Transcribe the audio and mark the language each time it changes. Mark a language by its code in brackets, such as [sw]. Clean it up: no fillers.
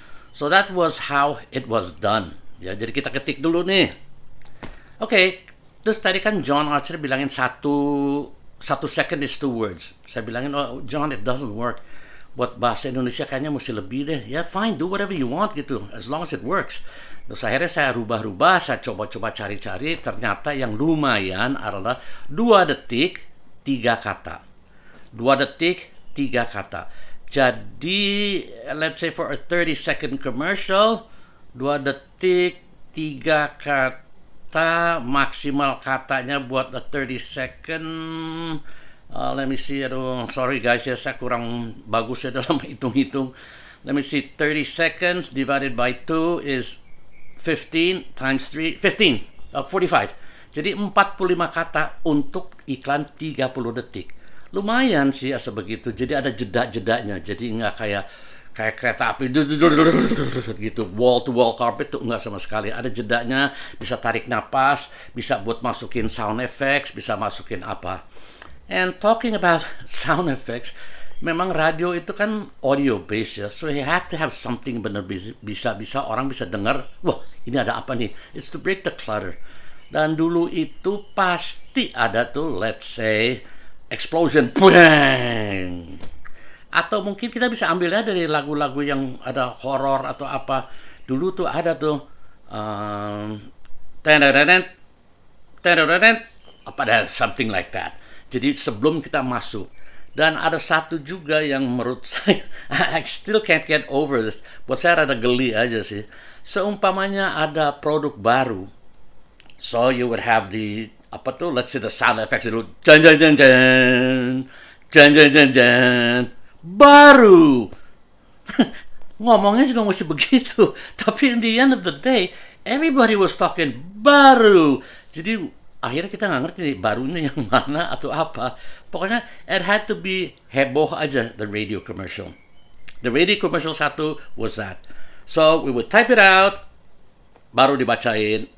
[en] So that was how it was done. [id] Ya, jadi kita ketik dulu nih. Oke, terus tadi kan John Archer bilangin satu [en] second is 2 words. [id] Saya bilangin, oh John, [en] it doesn't work. [id] Buat bahasa Indonesia kayaknya mesti lebih deh. [en] Ya fine, do whatever you want gitu, as long as it works. [id] Terus akhirnya saya rubah-rubah, saya coba-coba cari-cari, ternyata yang lumayan adalah 2 detik 3 kata. 2 detik 3 kata. Jadi, [en] let's say for a 30-second commercial, [id] 2 detik 3 kata, maksimal katanya buat [en] a 30 second Let me see, [id] aduh, [en] sorry guys [id] ya, saya kurang bagus ya dalam hitung-hitung. [en] Let me see, 30 seconds divided by 2 is 15 times 3, 15, 45. [id] Jadi 45 kata untuk iklan 30 detik. Lumayan sih asa begitu. Jadi ada jeda-jedanya. Jadi nggak kayak kereta api gitu, [en] wall to wall carpet [id] tuh nggak sama sekali. Ada jedanya, bisa tarik napas, bisa buat masukin sound effects, bisa masukin apa. [en] And talking about sound effects, [id] memang radio itu kan audio based ya, [en] so you have to have something [id] benar bisa orang bisa dengar, wah ini ada apa nih? [en] It's to break the clutter. [id] Dan dulu itu pasti ada tuh, [en] let's say, explosion, bang. [id] Atau mungkin kita bisa ambilnya dari lagu-lagu yang ada horor atau apa. Dulu tuh ada tuh, apa ada [en] something like that. [id] Jadi sebelum kita masuk. Dan ada satu juga yang menurut saya, [en] I still can't get over this. [id] Buat saya rada geli aja sih. Seumpamanya ada produk baru. [en] So you would have the, [id] apa tuh, [en] let's say the sound effects itu, jan jan jan jan, jan jan jan jan, baru. [id] Ngomongnya juga mesti begitu. Tapi [en] in the end of the day, everybody was talking baru. [id] Jadi akhirnya kita nggak ngerti nih, barunya yang mana atau apa. [en] Pokoknya it had to be heboh aja, the radio commercial. The radio commercial satu was that. So we would type it out, [id] baru dibacain.